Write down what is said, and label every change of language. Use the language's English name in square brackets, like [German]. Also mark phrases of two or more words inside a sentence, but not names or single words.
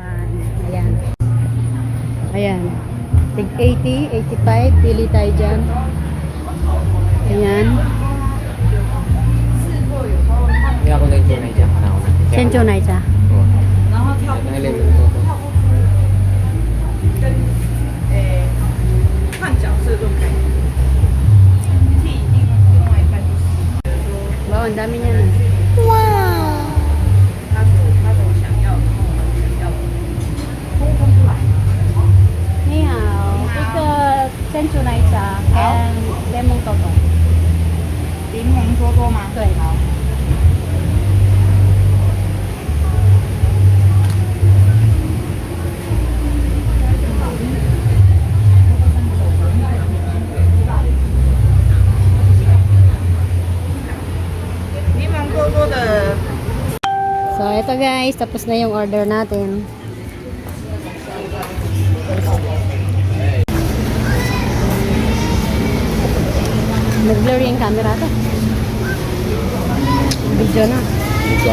[Filipino] Ayan. Ayan. Tig 80, 85. Pili tayo dyan. Ayan. Hindi ako na yung tunay dyan. Sencho na isa. Oo. Nahilig ko. [Chinese] 看角色这种感觉，替另外一半就是说， [Filipino] Wow, ang dami niya na. [Chinese] 他所想要的，跟我们想要的沟通出来。你好. [Filipino] Ito, sencho na isa. [English] And lemon toto. [Chinese] 柠檬多多吗？对好。柠檬多多的。 [Filipino] So, ito guys. Tapos na yung order natin. Nag-blur yung camera ito. Video na. Dito.